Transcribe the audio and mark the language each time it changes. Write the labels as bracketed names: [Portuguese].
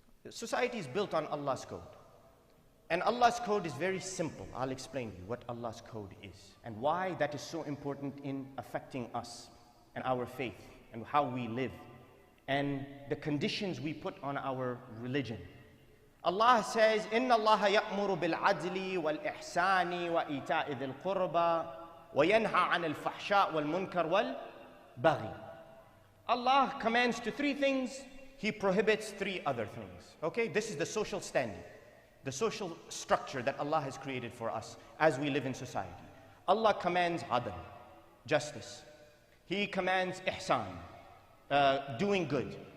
[English] Society is built on Allah's code. And Allah's code is very simple. I'll explain to you what Allah's code is and why that is so important in affecting us and our faith and how we live and the conditions we put on our religion. Allah says, [Arabic] إِنَّ اللَّهَ يَأْمُرُ بِالْعَدْلِ وَالْإِحْسَانِ وَإِيتَاءِ ذِي الْقُرْبَى وَيَنْهَى عَنِ الْفَحْشَاءِ وَالْمُنْكَرِ وَالْبَغْيِ. [English] Allah commands to 3 things, He prohibits 3 other things. Okay, this is the social standing, the social structure that Allah has created for us as we live in society. Allah commands adl, justice. He commands ihsan, doing good.